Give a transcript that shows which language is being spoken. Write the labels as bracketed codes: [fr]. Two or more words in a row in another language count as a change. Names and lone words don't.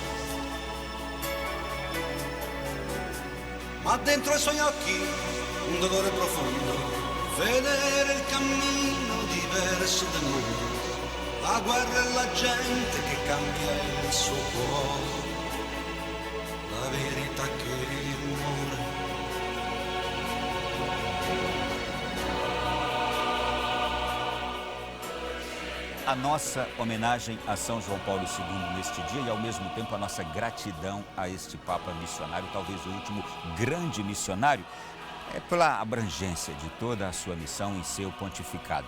[it] ma dentro i suoi occhi un dolore profondo, vedere il cammino diverso del mondo, la guerra e la gente che cambia il suo cuore, la verità che [pt] a nossa homenagem a São João Paulo II neste dia e, ao mesmo tempo, a nossa gratidão a este Papa missionário, talvez o último grande missionário, pela abrangência de toda a sua missão em seu pontificado.